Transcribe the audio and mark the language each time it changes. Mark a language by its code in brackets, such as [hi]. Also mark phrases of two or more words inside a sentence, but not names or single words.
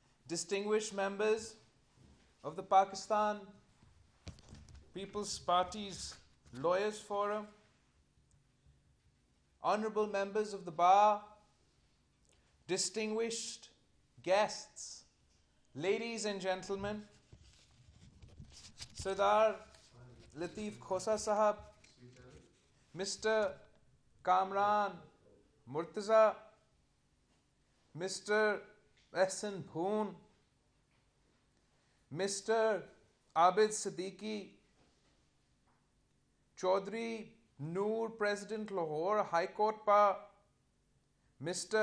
[en] distinguished members of the Pakistan People's Lawyers Forum, honorable members of the bar, distinguished guests, ladies and gentlemen, Sardar Lateef Khosa Sahab, Mr. Kamran Murtaza, Mr. Ehsan Bhoon, Mr. Abid Siddiqui, Chaudhry Noor, President Lahore High Court Pa, Mr.